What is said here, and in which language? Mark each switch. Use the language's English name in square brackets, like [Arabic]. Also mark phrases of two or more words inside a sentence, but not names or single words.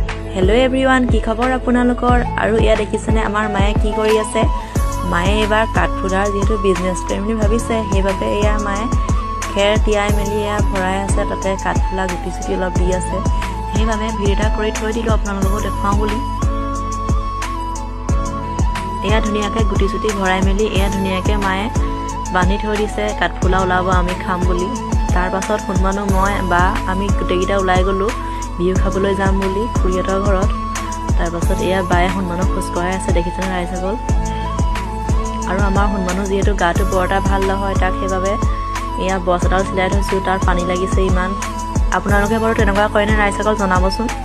[English] hello everyone [Assamese] কি খবৰ আপোনালোকৰ আৰু ইয়া দেখিছেনে আমাৰ মায়ে কি কৰি আছে মায়ে এবাৰ কাঠফুলাৰ যিহেতু বিজনেছ কৰিম বুলি ভাবিছে হেবাবে ইয়া মায়ে খেৰ টিয়াই মেলি ইয়া ভৰাই আছে তাতে কাঠফুলা গুটি চুটি অলপ দি আছে হেবাবে ভিডিঅ'টো কৰি থৈ দিলো আপোনালোকক দেখাও বুলি ইয়া ধুনীয়াকৈ গুটি চুটি ভৰাই মেলি ইয়া ধুনীয়াকৈ মায়ে বান্ধি থৈ দিছে কাঠফুলা ওলাব আমি খাম বুলি তাৰ পাছত হুনমানু মই বা আমি গুটেকিটা উলাই গলো বিহু খাবলৈ যাম বুলি খুৰিয়তৰ ঘৰত তাৰ পাছত এয়া বায়ে হনমানক খুশ কৰাই আছে দেখিছেনে ৰাইছাগল আৰু আমাৰ হনমানো যেহেতু গাটো বৰটা ভাল নহয় তাক হেবাবে এয়া বছটাল চিলাই থৈছো তাৰ পানী লাগিছে ইমান আপোনালোকে বাৰু তেনেকুৱা কয়নে ৰাইছাগল জনাবচোন